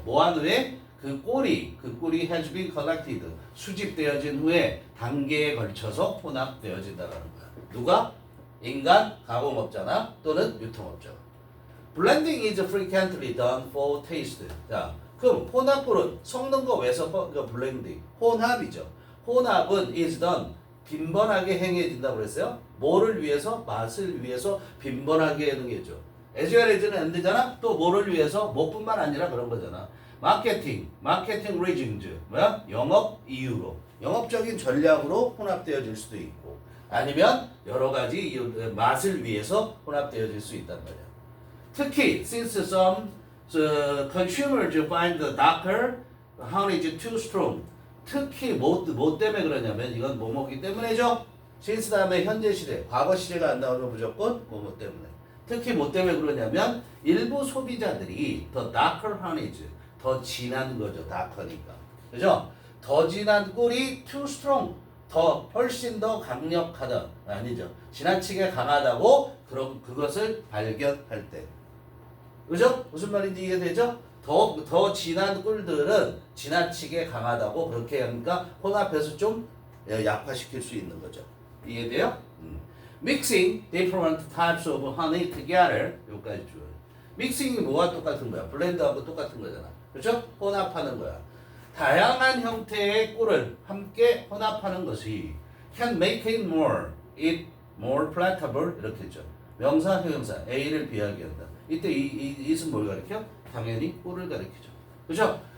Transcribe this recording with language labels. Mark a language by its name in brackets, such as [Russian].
[Korean] 뭐한 후에 그 꼴이 [English] has been collected [Korean] 수집되어진 후에 단계에 걸쳐서 혼합되어진다라는 거야. 누가? 인간 가공업자나 또는 유통업자. [English] Blending is frequently done for taste. [Korean] 자, 그럼 혼합물은 섞는 거 왜 섞어? 그러니까 blending 혼합이죠. 혼합은 [English] is done [Korean] 빈번하게 행해진다고 그랬어요. 뭐를 위해서? 맛을 위해서 빈번하게 하는 게죠. as well as는 안 되잖아. 또 뭐를 위해서? 뭐뿐만 아니라 그런 거잖아. 마케팅 reasons 뭐야? 영업 이유로 영업적인 전략으로 혼합되어질 수도 있고 아니면 여러 가지 맛을 위해서 혼합되어질 수 있단 말이야. 특히 [English] since some consumers find the darker honey too strong. [Korean] 특히 뭐 때문에 그러냐면 이건 뭐뭐기 때문에죠. since 다음에 현재 시제, 과거 시제가 안 나오면 무조건 뭐뭐 때문에. 특히 뭐 때문에 그러냐면 일부 소비자들이 더 [English] darker honeys [Korean] 더 진한 거죠. darker니까. 그죠? 더 진한 꿀이 [English] too strong [Korean] 더 훨씬 더 강력하다. 아니죠. 지나치게 강하다고 그것을 발견할 때. 그죠? 무슨 말인지 이해되죠? 더 진한 꿀들은 지나치게 강하다고 그렇게 하니까 혼합해서 좀 약화시킬 수 있는 거죠. 이해돼요? [English] Mixing different types of honey together [Korean] 여기까지 줘요. 믹싱이 뭐와 똑같은 거야? 블렌드하고 똑같은 거잖아. 그렇죠? 혼합하는 거야. 다양한 형태의 꿀을 함께 혼합하는 것이 [English] can make it more palatable [Korean] 이렇게 했죠. 명사, 형용사 A를 비하게 한다. 이때 이은 뭘 가리켜? 당연히 꿀을 가리키죠. 그죠?